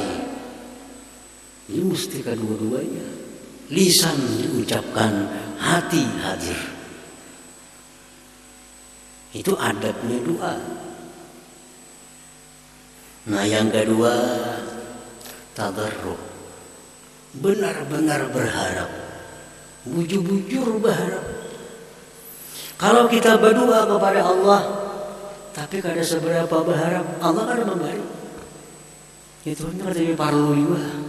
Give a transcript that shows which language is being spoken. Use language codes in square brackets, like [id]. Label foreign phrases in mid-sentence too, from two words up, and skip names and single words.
[id] Ini mesti kedua-duanya. Lisan diucapkan, hati hadir. Itu adabnya doa. Nah, yang kedua, tadarruk. Benar-benar berharap. [bjn] Bujur-bujur berharap. [id] Kalau kita berdoa kepada Allah, tapi [bjn] kada seberapa [id] berharap, Allah kada memberi. Itu hanya kada perlu juga.